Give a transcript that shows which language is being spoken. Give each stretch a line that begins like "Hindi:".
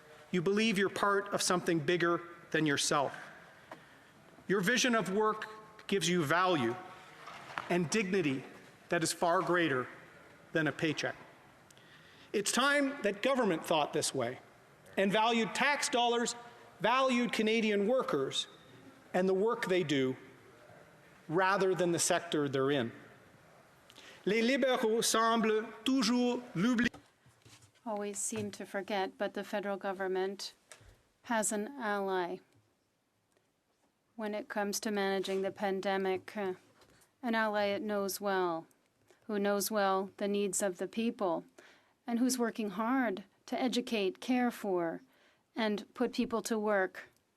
English: You believe you're part of something bigger than yourself. Your vision of work gives you value and dignity that is far greater than a paycheck. It's time that government thought this way and valued tax dollars, valued Canadian workers and the work they do rather than the sector they're in.
French: Les libéraux semblent toujours l'oublier.
English: Always seem to forget, but the federal government has an ally when it comes to managing the pandemic, an ally it knows well, who knows well the needs of the people, and who's working hard to educate, care for, and put people to work.